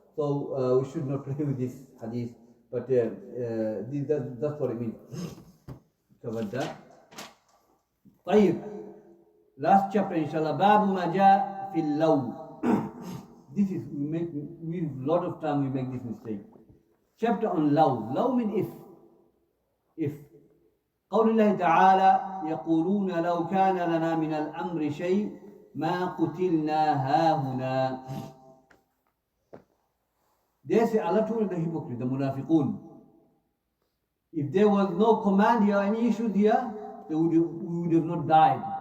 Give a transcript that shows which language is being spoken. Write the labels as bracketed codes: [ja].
[en] So we should not play with this hadith, but that's what it means. Covered that. [ar] طيب. [en] Last chapter, inshallah. [ar] باب ما جاء في اللو. [en] This is, we a lot of time we make this mistake. Chapter on law. Law means if. [ar] قول الله تعالى يقولون لو كان لنا من الأمر شيء ما قتلنا هاهنا. [en] They say, Allah told the hypocrite, the munafiqun, if there was no command here, any issue here, we would have not died.